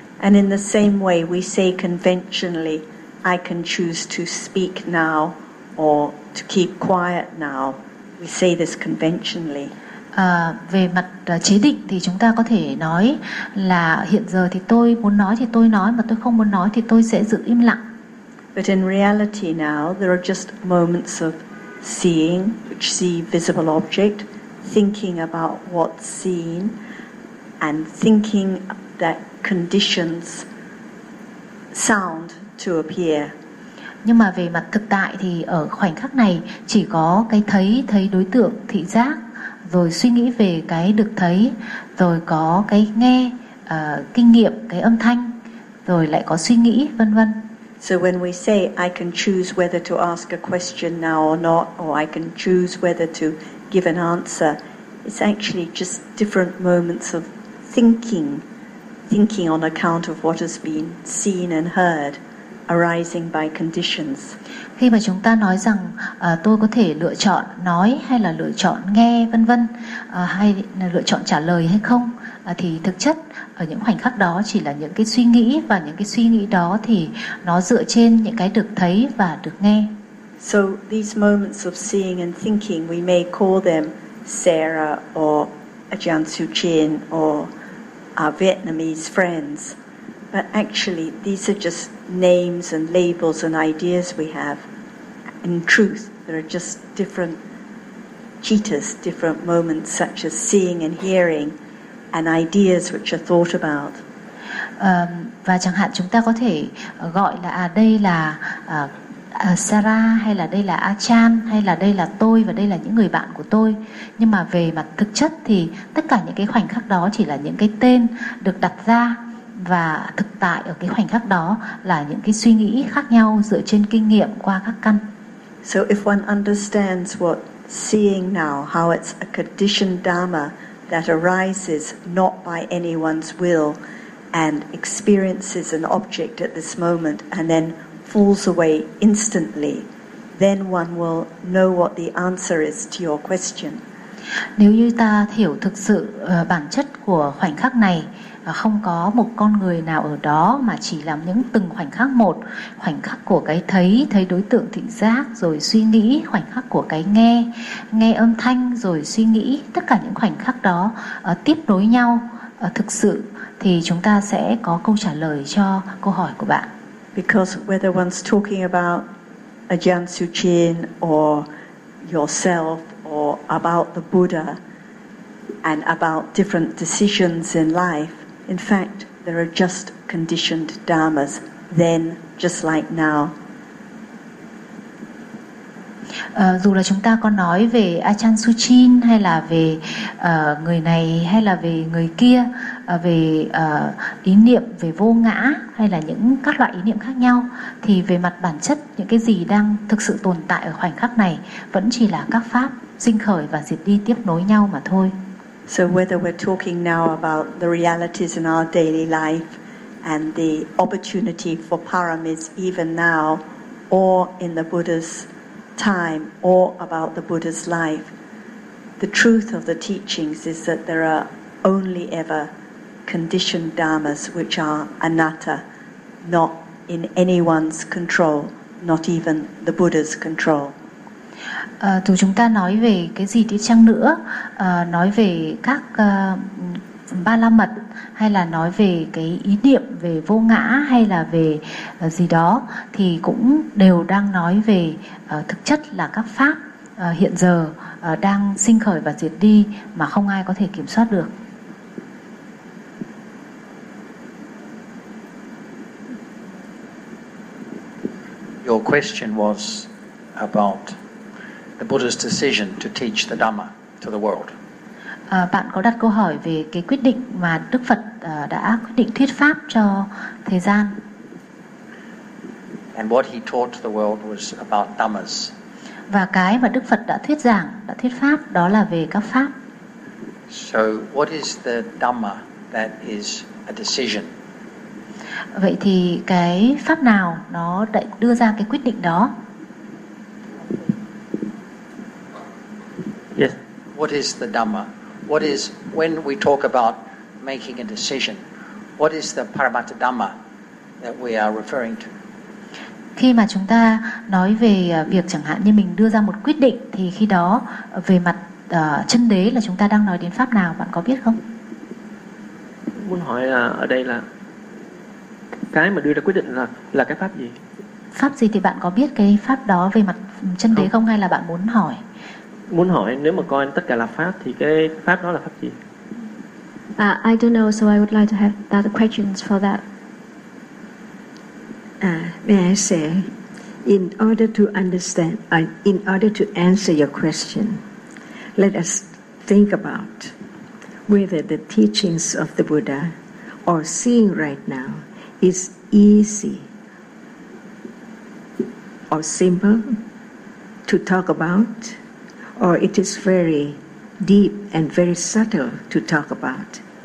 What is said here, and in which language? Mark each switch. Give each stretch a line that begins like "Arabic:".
English: And in the same way we say conventionally, I can choose to speak now or to keep quiet now. We say this conventionally.
Vietnamese: Về mặt chế định thì chúng ta có thể nói là hiện giờ thì tôi muốn nói thì tôi nói, mà tôi không muốn nói thì tôi sẽ giữ im lặng.
English: But in reality now, there are just moments of seeing, which see visible object, thinking about what's seen, and thinking that conditions sound to appear.
Vietnamese: Nhưng mà về mặt thực tại thì ở khoảnh khắc này chỉ có cái thấy, thấy đối tượng, thị giác, rồi suy nghĩ về cái được thấy, rồi có cái nghe, kinh nghiệm, cái âm thanh, rồi lại có suy nghĩ, vân vân.
English: So when we say I can choose whether to ask a question now or not, or I can choose whether to give an answer, it's actually just different moments of thinking, thinking on account of what has been seen and heard, arising by conditions.
Vietnamese: Khi mà chúng ta nói rằng tôi có thể lựa chọn nói hay là lựa chọn nghe vân vân, hay là lựa chọn trả lời hay không, thì thực chất ở những khoảnh khắc đó chỉ là những cái suy nghĩ, và những cái suy nghĩ đó thì nó dựa trên những cái được thấy và được nghe.
English: So these moments of seeing and thinking, we may call them Sarah or Ajahn Suchin or our Vietnamese friends, but actually these are just names and labels and ideas we have. In truth, there are just different cheetahs, different moments such as seeing and hearing and ideas which are thought about.
Vietnamese: Và chẳng hạn chúng ta có thể gọi là đây là Sarah, hay là đây là Achan, hay là đây là tôi, và đây là những người bạn của tôi. Nhưng mà về mặt thực chất thì tất cả những cái khoảnh khắc đó chỉ là những cái tên được đặt ra, và thực tại ở cái khoảnh khắc đó là những cái suy nghĩ khác nhau dựa trên kinh nghiệm qua các căn.
English: So if one understands what seeing now, how it's a conditioned dharma that arises not by anyone's will and experiences an object at this moment and then falls away instantly, then one will know what the answer is to your question.
Vietnamese: Nếu như ta hiểu thực sự bản chất của khoảnh khắc này, không có một con người nào ở đó, mà chỉ làm những từng khoảnh khắc một, khoảnh khắc của cái thấy, thấy đối tượng thị giác, rồi suy nghĩ, khoảnh khắc của cái nghe, nghe âm thanh, rồi suy nghĩ, tất cả những khoảnh khắc đó tiếp nối nhau thực sự, thì chúng ta sẽ có câu trả lời cho câu hỏi của bạn.
English: Because whether one's talking about Ajahn Suchin or yourself or about the Buddha and about different decisions in life, in fact, there are just conditioned dharmas then, just like now.
Vietnamese: Dù là chúng ta có nói về Ajahn Suchin hay là về người này hay là về người kia, về ý niệm về vô ngã hay là những các loại ý niệm khác nhau, thì về mặt bản chất những cái gì đang thực sự tồn tại ở khoảnh khắc này vẫn chỉ là các pháp sinh khởi và diệt đi tiếp nối nhau mà thôi.
English: So whether we're talking now about the realities in our daily life and the opportunity for paramis even now, or in the Buddha's time, or about the Buddha's life, the truth of the teachings is that there are only ever conditioned dharmas which are anatta, not in anyone's control, not even the Buddha's control.
Vietnamese: Dù chúng ta nói về cái gì đi chăng nữa, nói về các ba la mật, hay là nói về cái ý niệm về vô ngã, hay là về gì đó, thì cũng đều đang nói về thực chất là các pháp hiện giờ đang sinh khởi và diệt đi mà không ai có thể kiểm soát được.
English: Your question was about the Buddha's decision to teach the Dhamma to the world.
Vietnamese: Bạn có đặt câu hỏi về cái quyết định mà Đức Phật đã quyết định thuyết pháp cho thế gian.
English: And what he taught the world was about dhammas.
Vietnamese: Và cái mà Đức Phật đã thuyết giảng, đã thuyết pháp, đó là về các pháp.
English: So what is the dhamma that is a decision?
Vietnamese: Vậy thì cái pháp nào nó đưa ra cái quyết định đó?
English: Yes. What is the dhamma? What is, when we talk about making a decision, what is the Paramattha Dhamma that we are referring to?
Vietnamese: Khi mà chúng ta nói về việc chẳng hạn như mình đưa ra một quyết định, thì khi đó về mặt chân đế là chúng ta đang nói đến pháp nào, bạn có biết không? Muốn hỏi là ở đây là cái mà đưa ra quyết định là cái pháp gì? Pháp gì thì bạn có biết cái pháp đó về mặt chân đế không, hay là bạn muốn hỏi? Muốn hỏi nếu mà coi tất cả là pháp thì cái pháp đó là pháp gì?
English: I don't know, so I would like to have that questions for that. May I say, In order to understand, in order to answer your question, let us think about whether the teachings of the Buddha or seeing right now is easy or simple to talk about, or it is very deep and very subtle to talk about.